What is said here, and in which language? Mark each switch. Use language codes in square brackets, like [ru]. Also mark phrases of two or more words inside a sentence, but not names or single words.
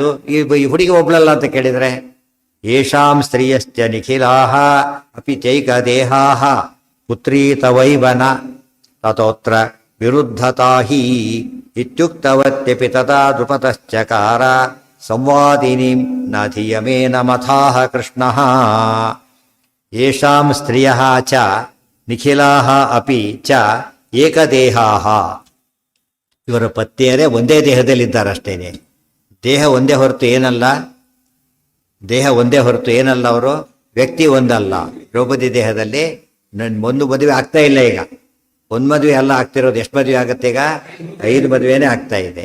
[kn] ಈ ಹುಡುಗಿ ಒಬ್ಳಲ್ಲ ಅಂತ ಕೇಳಿದರೆ, [sa] ಯೇಷಾಂ ಸ್ತ್ರೀಯಶ್ಚ ನಿಖಿಲಾಹ ಅಪಿ ಚೈಕ ದೇಹಾಹ ಪುತ್ರೀ ತವೈವನ ತತೋತ್ರ ವಿರುದ್ಧತಾ ಹಿ ಇತ್ಯುಕ್ತವತ್ಯಪಿ ತದಾ ನೃಪತಶ್ಚಕಾರ ಸಂವಾದಿನೀಂ ನ ಧಿಯಮೇನ ಮಥಾಹ ಕೃಷ್ಣಃ ಯೇಷಾಂ ಸ್ತ್ರಿಯಃ ಚ ನಿಖಿಲಾಃ ಅಪಿ ಚ ಏಕದೇಹಾಃ. [kn] ಇವರ ಪತ್ನಿಯರೇ ಒಂದೇ ದೇಹದಲ್ಲಿದ್ದಾರಷ್ಟೇನೆ. ದೇಹ ಒಂದೇ ಹೊರತು ಏನಲ್ಲ, ದೇಹ ಒಂದೇ ಹೊರತು ಏನಲ್ಲ, ಅವರು ವ್ಯಕ್ತಿ ಒಂದಲ್ಲ. ದ್ರೌಪದಿ ದೇಹದಲ್ಲಿ ಒಂದು ಮದುವೆ ಆಗ್ತಾ ಇಲ್ಲ. ಈಗ ಒಂದು ಮದುವೆ ಎಲ್ಲ ಆಗ್ತಿರೋದು. ಎಷ್ಟು ಮದುವೆ ಆಗುತ್ತೆ ಈಗ? 5 ಮದುವೆನೇ ಆಗ್ತಾ ಇದೆ.